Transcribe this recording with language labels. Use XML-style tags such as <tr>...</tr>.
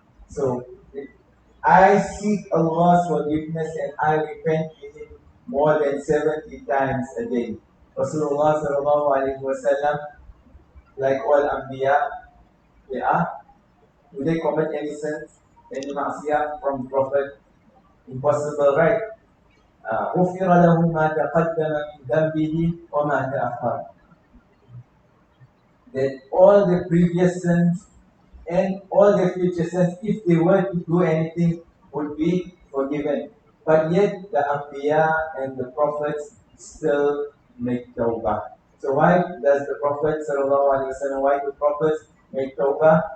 <en>So I seek Allah's forgiveness and I repent to Him more than 70 times a day. Rasulullah sallallahu alaihi wasallam, like all Anbiya, they are. Do they commit any sins, any ma'asiyah from Prophet? Impossible, right?</en> <ar>غفر له ما تقدم من ذنبه وما تأخر.</ar> <en>That all the previous sins and all the future sins, if they were to do anything, would be forgiven. But yet the Anbiya and the Prophets still make tawbah. So why does the Prophet why do Prophets make tawbah?</en>